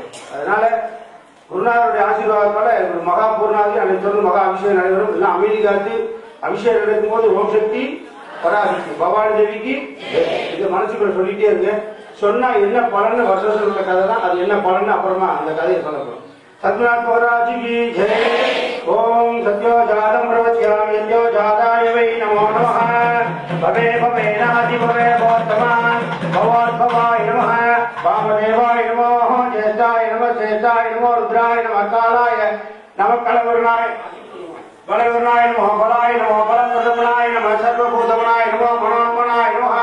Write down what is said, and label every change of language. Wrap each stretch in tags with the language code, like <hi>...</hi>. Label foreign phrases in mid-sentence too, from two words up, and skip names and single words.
<ta>அதனால குருநாதருடைய ஆசீர்வாதத்தால ஒரு மகா பூர்ணாதி அன்னைக்கு தொடர்ந்து மகா அபிஷேகம் நடைபெறும். எல்லாம் அமைதி காத்து அபிஷேகம் நடக்கும் போது ஓம் சக்தி பராசக்தி பவானி தேவிக்கு இந்த மனசுக்குள்ள சொல்லிட்டே இருங்க. சொன்னா என்ன பலன்னு வருஷம் உள்ள கதை தான். அது என்ன பலன்னு அப்புறமா அந்த கதையை சொல்லப்படும்.</ta> <hi>सतनाथ महाराज की जय।</hi> <sa>ओम सत्यो जातम प्रवच्यामि यज्ञो जाताय वै नमो नमः। भवे भवे नादि भवे वर्तमान भवोद्भवाय नमः। वामदेवाय नमो ज्येष्ठाय नमः श्रेष्ठाय नमो रुद्राय नमः कालाय नमः कलवरुणाय बलवरुणाय नमः बलाय नमः बलप्रदमनाय नमः सर्वभूतमनाय नमः मनोन्मनाय नमः।</sa>